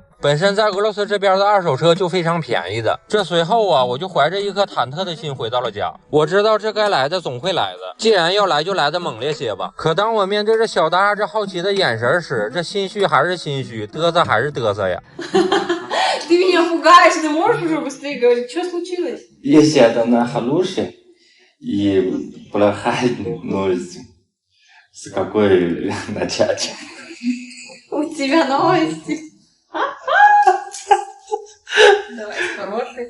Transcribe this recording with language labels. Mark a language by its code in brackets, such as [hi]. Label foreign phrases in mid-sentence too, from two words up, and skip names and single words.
[zh] 本身在俄罗斯这边的2手车就非常便宜的，这随后啊，我就怀着一颗忐忑的心回到了家。我知道这该来的总会来的，既然要来就来的猛烈些吧。可当我面对着小大这好奇的眼神时，这心虚还是心虚，嘚瑟还是嘚瑟呀。 [ru] Ты меня пугаешь, ты можешь уже быстрее говорить, что случилось? Если это на хороший и плохая, ну, с какой начать? У тебя новости. Давай, хороший.